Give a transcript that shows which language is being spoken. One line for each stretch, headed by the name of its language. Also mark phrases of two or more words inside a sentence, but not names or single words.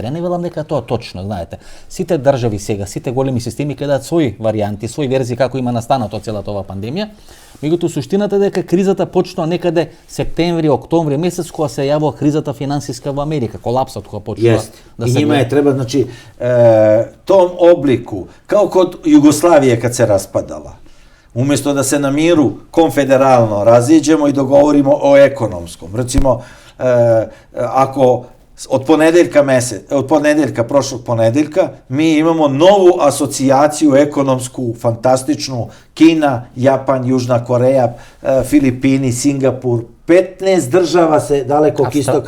Macedonian: Ја не велам дека тоа точно, знаете. Сите држави сега, сите големи системи кадаат своји варијанти, своји верзии како има настанато целата оваа пандемија. Меѓутоа суштината е дека кризата почнува некаде септември, октомври месец кога се јавува кризата финансиска во Америка, колапсот кога почнува да се.
Serbian: И njima je treba, znači, tom obliku, kao kod Jugoslavije kad se raspadala, umjesto da se na miru konfederalno raziđemo i dogovorimo o ekonomskom. Recimo, ako od ponedeljka, prošlog ponedeljka, mi imamo novu asocijaciju ekonomsku, fantastičnu, Kina, Japan, Južna Koreja, Filipini, Singapur, 15 država se dalekog istoka...